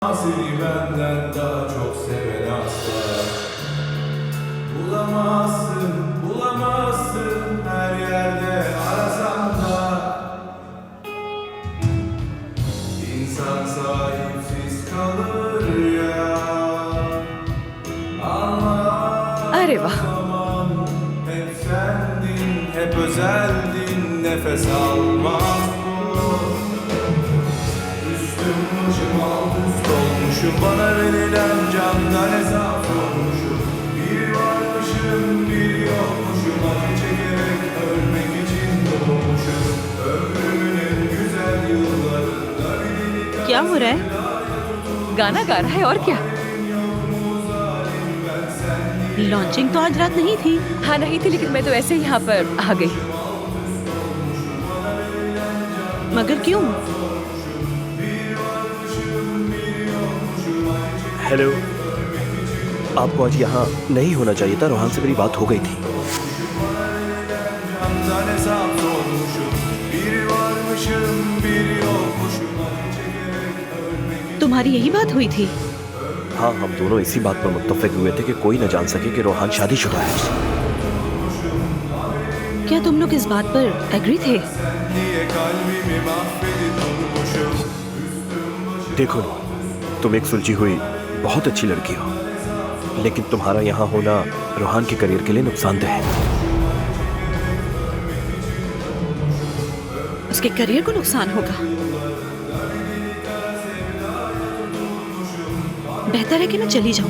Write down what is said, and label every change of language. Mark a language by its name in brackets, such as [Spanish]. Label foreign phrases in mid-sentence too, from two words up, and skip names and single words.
[Turkish] Seni benden daha çok seven asla bulamazsın, bulamazsın her yerde arasan da. İnsan sahipsiz kalır ya. [Hindi] अरे वाह, [Turkish] Zaman hep sendin, hep özeldin, nefes almaz bu. Üstüm başım alt üst olmuşum, bana verilen candan hesap sormuşum. Bir varmışım, bir yokmuşum, acı çekerek ölmek için doğmuşum. Ömrümün en güzel yıllarında bir delik [Hindi] क्या हो रहा है? गाना गा रहा है और क्या? लॉन्चिंग तो आज रात नहीं थी। हाँ नहीं थी, लेकिन मैं तो ऐसे ही यहाँ पर आ गई। मगर क्यों? हेलो, आपको आज यहाँ नहीं होना चाहिए था। रोहान से मेरी बात हो गई थी। [Turkish] candan hesap sormuşum. Bir varmışım, bir yokmuşum, acı çekerek ölmek için. [Hindi] तुम्हारी यही बात हुई थी? हाँ, हम दोनों इसी बात पर मुत्तफिक हुए थे कि कोई न जान सके कि रोहान शादीशुदा है। क्या तुम लोग इस बात पर एग्री थे? [Turkish] Niye kalbimi mahvedip durmuşum? [Hindi] देखो, तुम एक सुलझी हुई बहुत अच्छी लड़की हो, लेकिन तुम्हारा यहाँ होना रोहान के करियर के लिए नुकसानदेह है। उसके करियर को नुकसान होगा। बेहतर है कि मैं चली जाऊं।